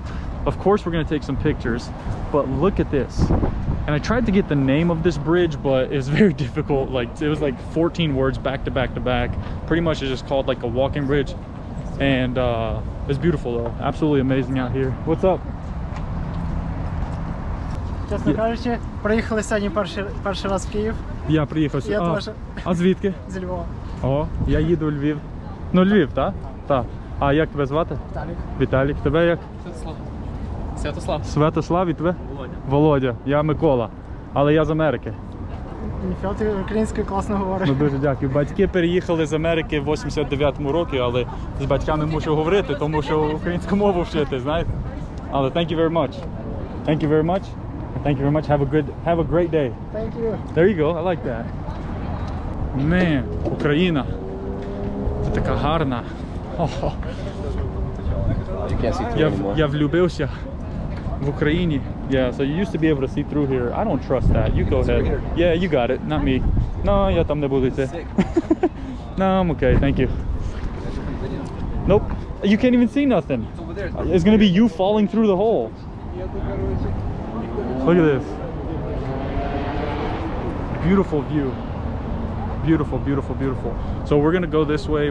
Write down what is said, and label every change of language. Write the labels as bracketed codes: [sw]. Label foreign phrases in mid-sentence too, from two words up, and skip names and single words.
[en] Of course we're gonna take some pictures, but look at this. And I tried to get the name of this bridge, but it was very difficult. Like, it was like 14 words back to back to back. Pretty much it's just called like a walking bridge. And it's beautiful though, absolutely amazing out here. What's up? [uk] Чесно кажучи, приїхали сьогодні перший раз в Київ. Я приїхав сюди. Я теж. А звідки? Зі Львова. О, я їду у Львів. Ну, Львів, так? Так. А як тебе звати? Віталік. Віталік. Тебе як? Святослав. Святослав і тебе? Володя. Володя. Я Микола. Але я з Америки. Ніфіга ти українською класно говориш. Ну дуже дякую. Батьки переїхали з Америки в 89-му році, але з батьками мушу говорити, тому що українську мову вчити, знаєте. [en] Але thank you very much. Thank you very much. Thank you very much. Have a great day. Thank you. There you go. I like that. Man, [uk] Україна. Це така гарна. [en] You can't see through anymore. [uk] Я влюбився в Україні. [en] Yeah, so you used to be able to see through here. I don't trust that. You go ahead. Yeah, you got it. Not me. No, [uk] я там не буду йти. [en] No, I'm okay. Thank you. Nope. You can't even see nothing. It's gonna be you falling through the hole. Look at this. Beautiful view. Beautiful, beautiful, beautiful. So we're gonna go this way.